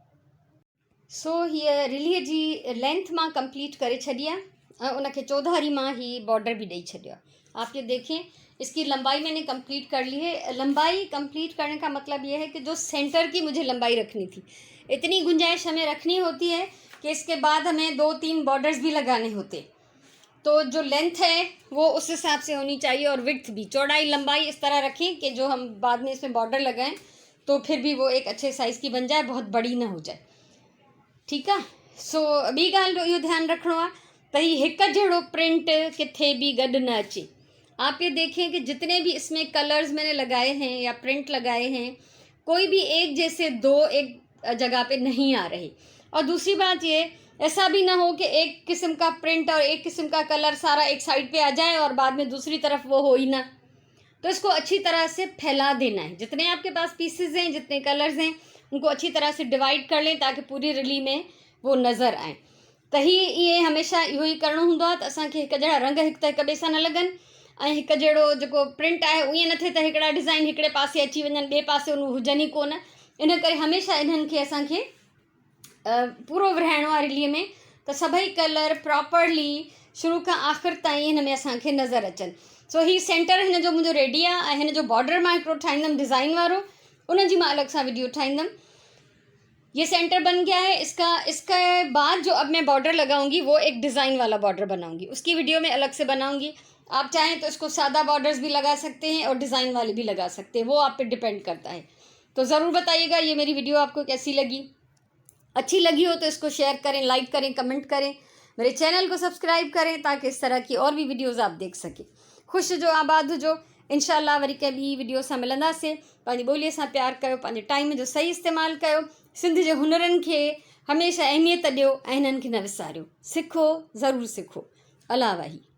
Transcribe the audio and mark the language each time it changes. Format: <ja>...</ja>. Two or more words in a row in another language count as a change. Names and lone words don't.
<sd>सो हीअ रिलीअ जी लेंथ मां कंप्लीट करे छॾी आहे ऐं उन खे चौधारी मां ही बॉर्डर भी ॾेई छॾियो आहे।</sd> <hi>आप ये देखें, इसकी लंबाई मैंने कंप्लीट कर ली है। लंबाई कंप्लीट करने का मतलब ये है कि जो सेंटर की मुझे लंबाई रखनी थी, इतनी गुंजाइश हमें रखनी होती है कि इसके बाद हमें 2-3 बॉर्डर्स भी लगाने होते। तो जो लेंथ है वो उस हिसाब से होनी चाहिए, और विड्थ भी, चौड़ाई लंबाई इस तरह रखें कि जो हम बाद में इसमें बॉर्डर लगाएं तो फिर भी वो एक अच्छे साइज़ की बन जाए, बहुत बड़ी ना हो जाए, ठीक है।</hi> <sd>सो ॿी ॻाल्हि जो इहो ध्यानु रखिणो आहे त हीउ हिकु जहिड़ो प्रिंट किथे भी गॾु न अचे।</sd> <hi>आप ये देखें कि जितने भी इसमें कलर्स मैंने लगाए हैं या प्रिंट लगाए हैं, कोई भी एक जैसे 2 एक जगह पे नहीं आ रहे। और दूसरी बात ये, ऐसा भी ना हो कि एक किस्म का प्रिंट और एक किस्म का कलर सारा एक साइड पे आ जाए और बाद में दूसरी तरफ वो हो ही ना। तो इसको अच्छी तरह से फैला देना है। जितने आपके पास पीसेस हैं, जितने कलर्स हैं, उनको अच्छी तरह से डिवाइड कर लें ताकि पूरी रिली में वो नज़र आए।</hi> <sd>त ये हमेशा इहो ई करिणो हूंदो आहे त असांखे हिकु जहिड़ा रंग हिक त हिक ॿिए सां न लॻनि ऐं हिकु जहिड़ो जेको प्रिंट आहे ईअं न थिए त हिकिड़ा डिज़ाइन हिकिड़े पासे अची वञनि, ॿिए पासे उन हुजनि ई कोन। इन करे हमेशा इन्हनि खे असांखे पूरो विरहाइणो आहे रिलीअ में, त सभई</sd> <en>colour properly</en> <sd>शुरू खां आख़िर ताईं हिन में असांखे नज़र अचनि। सो ही सेंटर हिन जो मुंहिंजो रेडी आहे ऐं हिन जो बॉर्डर मां हिकिड़ो ठाहींदमि डिज़ाइन वारो, उन जी मां अलॻि सां वीडियो ठाहींदमि।</sd> <hi>ये सेंटर बन गया है इसके बाद जो अब मैं बॉर्डर लगाऊंगी वो एक डिज़ाइन वाला बॉर्डर बनाऊंगी, उसकी वीडियो में अलग से बनाऊंगी। आप चाहें तो इसको सादा बॉर्डर्स भी लगा सकते हैं और डिज़ाइन वाले भी लगा सकते हैं, वो आप पे डिपेंड करता है। तो ज़रूर बताइएगा ये मेरी वीडियो आपको कैसी लगी। अच्छी लगी हो तो इसको शेयर करें, लाइक करें, कमेंट करें, मेरे चैनल को सब्सक्राइब करें ताकि इस तरह की और भी वीडियोज़ आप देख सकें।</hi> <sd>ख़ुशि जो, आबाद हुजो। इंशाअल्लाह वरी कंहिं ॿी वीडियो सां मिलंदासीं। पंहिंजी ॿोलीअ सां प्यार कयो, पंहिंजे टाइम जो सही इस्तेमालु कयो, सिंध जे हुनरनि खे हमेशह अहमियत ॾियो ऐं हिननि खे न विसारियो। सिखो, ज़रूरु सिखो। अला वाही।</sd>